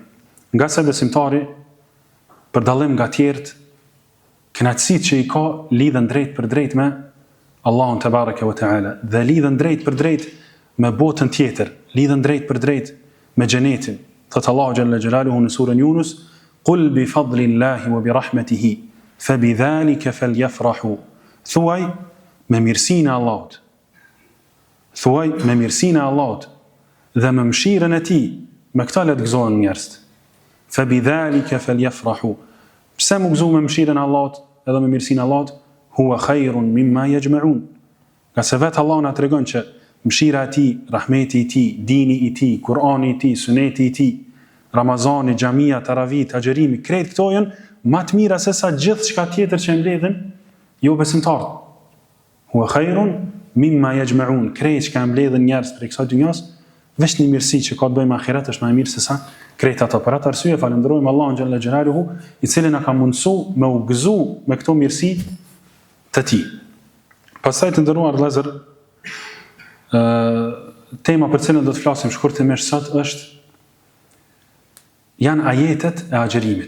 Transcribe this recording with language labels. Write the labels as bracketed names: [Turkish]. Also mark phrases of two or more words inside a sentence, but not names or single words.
[Albanian] Nga se besimtari për dallim nga tjerët kënaqësitë që I ka lidhen drejt për drejt me Allahun [Arabic] تبارك وتعالى [Albanian] dhe lidhen drejt për drejt me botën tjetër, lidhen drejt për drejt me xhenetin. Thot Allahu [Arabic] جل جلاله [Albanian] në surën Yunus: [Arabic] "قل بفضل الله وبرحمته فبذلك فليفرحوا." [Albanian] Thuaj me mirësinë e Allahut. Thuaj me mirësinë e Allahut dhe me mëshirën e Tij, me këtë le të gëzohen njerëzit. [Arabic] فبذلك فليفرحوا. [Albanian] Pse më gëzo me mëshirën e Allahut edhe me mirësinë e Allahut? [Arabic] هو خير مما يجمعون. [Albanian] Ka se vetë Allahu na tregon që mëshira e Tij, rahmeti I Tij, dini I Tij, Kur'ani I Tij, suneti I Tij, Ramazani, xhamia, taravih, agjerimi, krejt këto janë më të mira se sa gjithçka tjetër që mbledhin jo besimtarët. [Arabic] هو خير مما يجمعون. [Albanian] Krejt që mbledhin njerëz për kësaj dynjas, veç një mirësi që ka të bëjë me ahiret është më e mirë se sa krejt ato. Për atë arsye falenderojmë Allahun [Arabic] جل جلاله, [Albanian] I cili na ka mundsuar me u gëzu me këto mirësi të Tij. Pastaj të nderuar vëllezër, tema për cilën do të flasim shkurtimisht sot janë ajetet e agjerimit.